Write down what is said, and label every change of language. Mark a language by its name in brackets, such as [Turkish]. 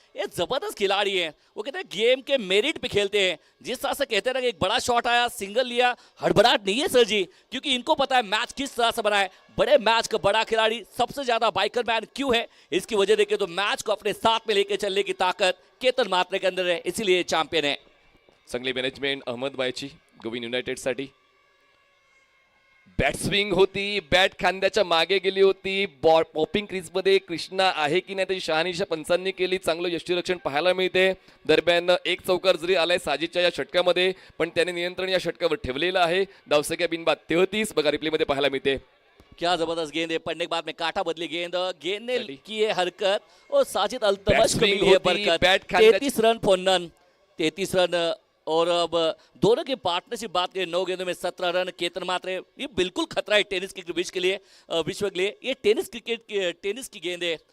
[Hindi] ये जबरदस्त खिलाड़ी है. वो कहते हैं गेम के मेरिट पे खेलते हैं. जिस तरह से कहते हैं ना कि एक बड़ा शॉट आया, सिंगल लिया, हड़बड़ाहट नहीं है सर जी, क्योंकि इनको पता है मैच किस तरह से बना है. बड़े मैच का बड़ा खिलाड़ी सबसे ज्यादा बाइकर मैन क्यों है, इसकी वजह देखिए तो मैच को अपने साथ में लेकर चलने की ताकत केतन मात्रे के अंदर है, इसीलिए चॅम्पियन है. [Marathi] चांगली मॅनेजमेंट अहमद बायची गोविंद युनायटेड साठी. बॅट स्विंग होती. बॅट खांद्याच्या मागे गेली होती. बॉल पॉपिंग क्रीज मध्ये कृष्णा आहे की नाही त्याची शहानिशा पंचांनी केली. चांगलं यष्टीरक्षण पाहायला मिळते. दरम्यान 1 चौकार जरी आलाय साजिदच्या या षटकामध्ये पण त्याने नियंत्रण या षटकावर ठेवलेलं आहे. धावसंख्या बिनबाद 33. बघा रिप्ले मध्ये पाहायला मिळते. [Hindi] क्या जबरदस्त गेंद है. पढ़ने के बाद में काटा बदली गेंद. गेंद ने की है हरकत और साजिद अल्तमश को मिली है बरकत. [English] 33 run for none. [Hindi] 33 रन और अब दोनों की पार्टनरशिप बात करें 9 गेंदों में 17 रन. केतन मात्रे ये बिल्कुल खतरा है टेनिस क्रिकेट विश्व के लिए, विश्व के लिए. ये टेनिस की गेंद है.